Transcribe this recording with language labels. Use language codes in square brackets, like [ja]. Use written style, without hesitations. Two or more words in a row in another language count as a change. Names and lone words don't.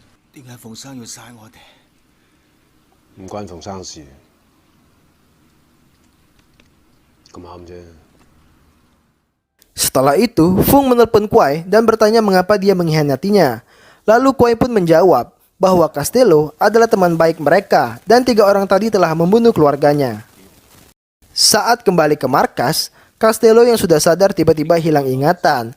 [yue] 點解馮生要嘥我哋？唔關馮生事，咁啱啫。 [id] Setelah itu, Fung menelpon Kuai dan bertanya mengapa dia mengkhianatinya. Lalu Kuai pun menjawab bahwa Castello adalah teman baik mereka dan 3 orang tadi telah membunuh keluarganya. Saat kembali ke markas, Castello yang sudah sadar tiba-tiba hilang ingatan.